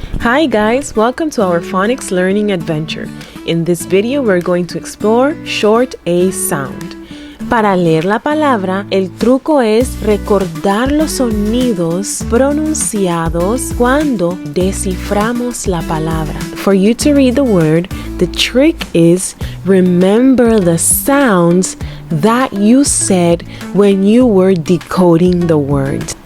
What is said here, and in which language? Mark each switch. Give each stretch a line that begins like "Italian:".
English: Hi guys, welcome to our phonics learning adventure. In this video we're going to explore short A sound.
Spanish: Para leer la palabra, el truco es recordar los sonidos pronunciados cuando desciframos la palabra.
English: For you to read the word, the trick is remember the sounds that you said when you were decoding the words.